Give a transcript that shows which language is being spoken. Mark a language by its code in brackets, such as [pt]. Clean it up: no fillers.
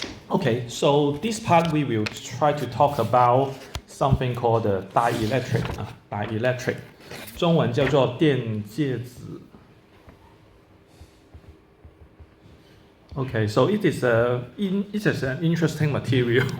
[en] Okay, so this part we will try to talk about something called the dielectric. [zh] Dielectric， 中文叫做电介子。 [en] Okay, so it is an interesting material.